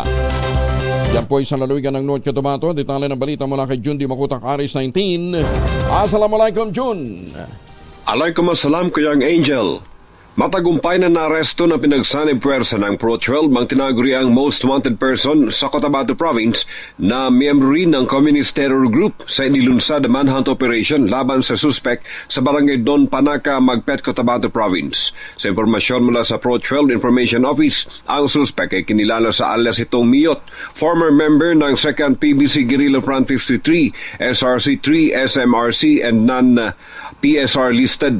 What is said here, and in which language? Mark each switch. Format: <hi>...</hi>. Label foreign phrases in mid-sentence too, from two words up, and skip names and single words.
<tl>Yan po ay sa lalawigan ng North Cotabato. Detalye ng balita mula kay Jun Di Makutak, Aris 19.</tl> <ar>السلام عليكم, Jun. عليكم السلام, Kuyang Angel.</ar> <tl>Matagumpay na naaresto na pinagsanib puwersa ng Pro-12 ang tinaguriang</tl> <en>Most Wanted Person</en> <tl>sa Cotabato Province na miyembro rin ng</tl> <en>Communist Terror Group</en> <tl>sa inilunsad na</tl> <en>manhunt operation</en> <tl>laban sa suspect sa barangay Don Panaca, Magpet, Cotabato Province. Sa impormasyon mula sa Pro-12 Information Office, ang suspect ay kinilala sa alias itong Miyot,</tl> <en>former member</en> <tl>ng 2nd PBC Guerrilla Front 53, SRC-3, SMRC and</tl> <en>non-PSR listed.</en>